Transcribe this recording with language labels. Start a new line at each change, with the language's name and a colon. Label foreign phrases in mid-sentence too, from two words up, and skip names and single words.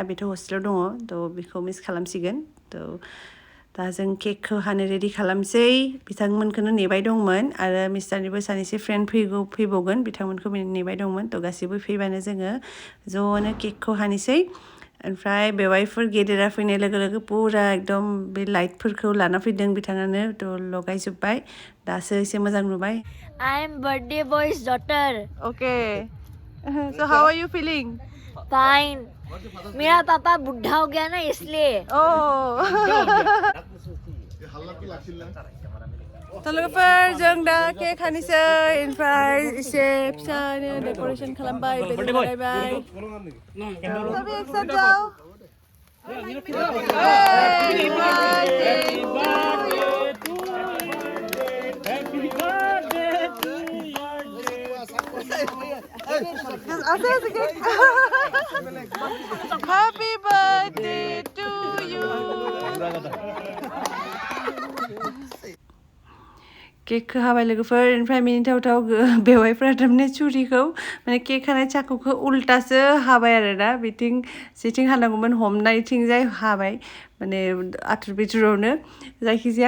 Bodo: बेथ' हस्टेलाव दङ थ' बेखौ मिस खालामसिगोन थ' दा जों केकखौ हानो रेडि खालामसै बिथांमोनखौनो नेबाय दंमोन आरो मिस्टारनिबो सानैसो फ्रेन्ड फैबावगोन बिथांमोनखौ नेबाय दंमोन थ' गासैबो फैबानो जोङो ज'नो केकखौ हानोसै ओमफ्राय बेवाइफोर गेदेरा फैनाय लोगो लोगो पुरा एकदम बे लाइटफोरखौ लाना फैदों बिथाङानो थ' लगायजोब्बाय दासो एसे मोजां नुबाय
English: I am birthday boy's daughter. Okay. So how are you feeling? Fine.
Hindi: मेरा पापा बुढ़ा हो गया ना इसलिए.
Bodo: Oh. थ' लोगोफोर जों दा केक हानोसै ओमफ्राय एसे फिसानो डेक'रेसन खालामबाय बेलुन लगायबाय सबै एक साथ जाओ
English: Happy birthday to you. Happy birthday to you. Happy birthday to you.
Bodo: केकखौ हाबाय लोगोफोर ओमफ्राय मिनिथावथाव बेवाइफोरा थारमाने छुरिखौ माने केक हानाय चाकुखौ उल्टासो हाबाय आरो ना बिथिं जेथिं हानांगौमोन हमनायथिंजाय हाबाय माने आथुर बिथुरावनो जायखिजाया